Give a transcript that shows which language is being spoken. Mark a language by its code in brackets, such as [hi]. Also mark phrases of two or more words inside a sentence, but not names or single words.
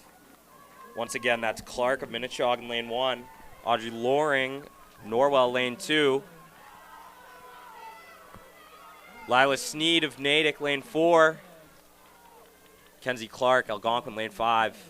[en] Once again, that's Clark of Minnechaug in lane 1. Audrey Loring, Norwell, lane 2. Lila Sneed of Natick, lane 4. Kenzie Clark, Algonquin, lane 5.